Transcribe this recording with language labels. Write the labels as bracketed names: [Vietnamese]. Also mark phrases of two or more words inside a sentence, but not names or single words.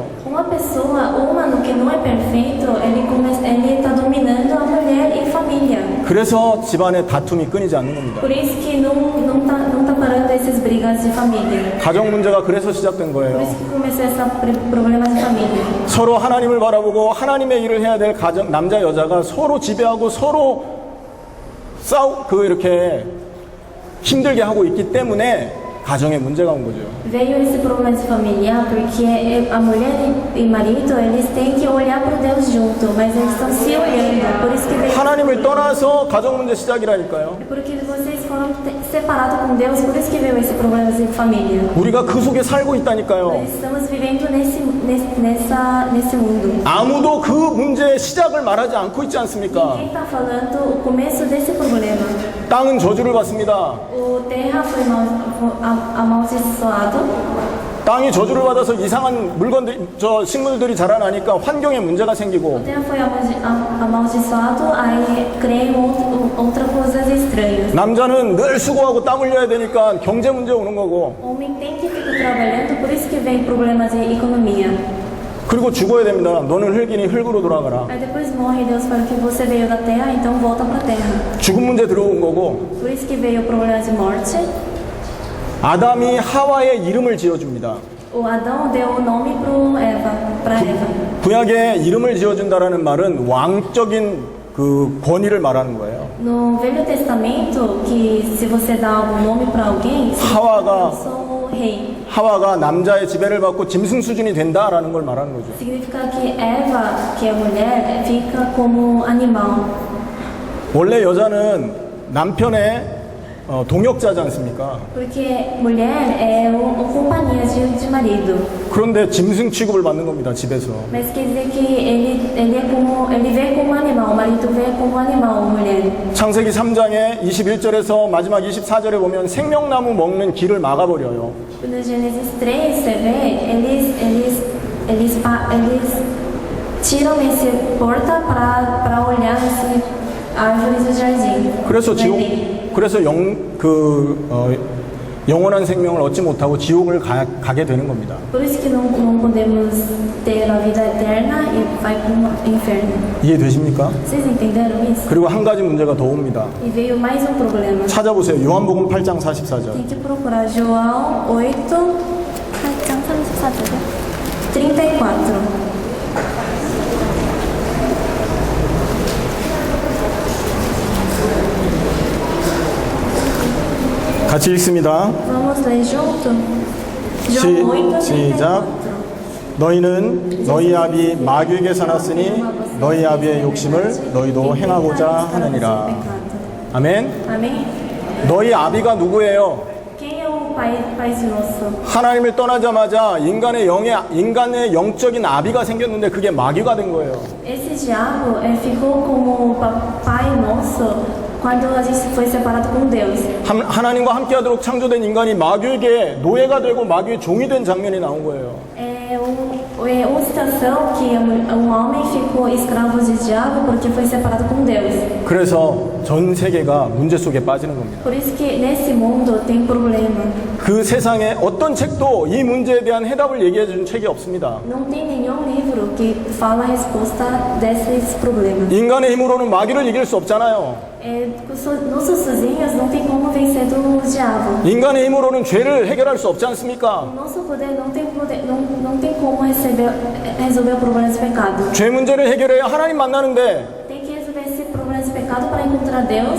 [Portuguese] Uma pessoa, humano que não é perfeito, ele está dominando a mulher e família. [Korean] 그래서 집안의 다툼이 끊이지 않는 겁니다. [Portuguese] Por isso que não tá parando essas brigas de família. [Korean] 가정 문제가 그래서 시작된 [Portuguese] Por [Korean] 거예요. [Portuguese] isso que começou esse problema de família. [Korean] 서로 하나님을 바라보고 하나님의 일을 해야 될 가정 남자 여자가 서로 지배하고 서로 이렇게 힘들게 하고 있기 때문에 가정에 문제가 온 거죠. [Portuguese] Veio esse problema de familiar porque a mulher e o marido eles têm que olhar para Deus junto, mas eles estão se olhando. Por isso que veio. [Korean] 하나님을 떠나서 가정 문제 시작이라니까요. [Portuguese] Porque vocês foram separados com Deus, por isso que veio esse problema de família. [Korean] 우리가 그 속에 살고 있다니까요. [Portuguese] Nós estamos vivendo nesse mundo. [Korean] 아무도 그 문제의 시작을 말하지 않고 있지 않습니까? [Portuguese] Quem está falando o começo desse problema? [Korean] 땅은 저주를 받습니다. [Portuguese] O terra foi amaldiçoado. [Korean] 땅이 저주를 받아서 이상한 식물들이 자라나니까 환경에 문제가 생기고 [Portuguese] O terra foi amaldiçoado, aí criou outras coisas estranhas. [Korean] 남자는 늘 수고하고 땀 흘려야 되니까 경제 문제 오는 거고 [Portuguese] O homem tem que ficar trabalhando, por isso que vem problemas de economia. [Korean] 그리고 죽어야 됩니다. 너는 흙이니 흙으로 돌아가라. [Portuguese] Aí depois morre, Deus fala que você veio da terra, então volta para a terra. [Korean] 죽음 문제 들어온 거고 [Portuguese] Por isso que veio o problema de morte. [Korean] 아담이 하와의 이름을 지어줍니다. [Portuguese] O Adão deu o nome para Eva. [Korean] 구약에 이름을 지어준다라는 말은 왕적인 그 권위를 말하는 거예요. [Portuguese] No Velho Testamento, que se você dá um nome para alguém, [Korean] 하와가 [Portuguese] eu sou o rei. [Korean] 하와가 남자의 지배를 받고 짐승 수준이 된다라는 걸 말하는 거죠. [Portuguese] Significa que Eva, que é mulher, fica como animal. [Korean] 원래 여자는 남편의 동역자지 않습니까? [Portuguese] Porque mulher é companhia de marido. [Korean] 그런데 짐승 취급을 받는 겁니다, 집에서. [Portuguese] Mas quer dizer que ele vê como animal, o marido vê como animal a mulher. [Korean] 창세기 3장에 21절에서 마지막 24절에 보면 생명나무 먹는 길을 막아버려요. [Portuguese] No Gênesis 3, você vê, eles tiram essa porta para olhar esse árvores do jardim. [Korean] 그래서 영원한 생명을 얻지 못하고 지옥을 가게 되는 겁니다. [Portuguese] Por isso que não podemos ter a vida eterna e vai para o inferno. [Korean] 이해되십니까? [Portuguese] Vocês entenderam isso? [Korean] 그리고 한 가지 문제가 더 옵니다. [Portuguese] E veio mais um problema. [Korean] 찾아보세요. 요한복음 8장 44절. [Portuguese] Tem que procurar João 8, 34. [Korean] 같이 읽습니다. [Portuguese] Vamos ler junto? João 8, [Korean] 시작. [Portuguese] 34. [Korean] 너희는 너희 아비 마귀에게 사놨으니 너희 아비의 욕심을 너희도 행하고자 하느니라. 아멘. [Portuguese] Amém? [Korean] 너희 아비가 누구예요? [Portuguese] Quem é o pai nosso? [Korean] 하나님을 떠나자마자 인간의 영적인 아비가 생겼는데 그게 마귀가 된 거예요. [Portuguese] Esse diabo ficou como pai nosso quando a gente foi separado com Deus. [Korean] 하나님과 함께하도록 창조된 인간이 마귀에게 노예가 되고 마귀의 종이 된 장면이 나온 거예요. [Portuguese] É uma situação que homem ficou escravo de diabo porque foi separado com Deus. [Korean] 그래서 전 세계가 문제 속에 빠지는 겁니다. [Portuguese] Por isso que nesse mundo tem problema. [Korean] 그 세상에 어떤 책도 이 문제에 대한 해답을 얘기해 준 책이 없습니다. [Portuguese] Não tem nenhum livro que fala a resposta desses problemas. [Korean] 인간의 힘으로는 마귀를 이길 수 없잖아요. [Portuguese] Nossos sozinhos não tem como vencer do diabo. [Korean] 인간의 힘으로는 죄를 해결할 수 없지 않습니까? [Portuguese] Nosso poder não tem como resolver o problema do pecado. [Korean] 죄 문제를 해결해야 하나님 만나는데 [Portuguese] Tem que resolver esse problema do pecado para encontrar Deus.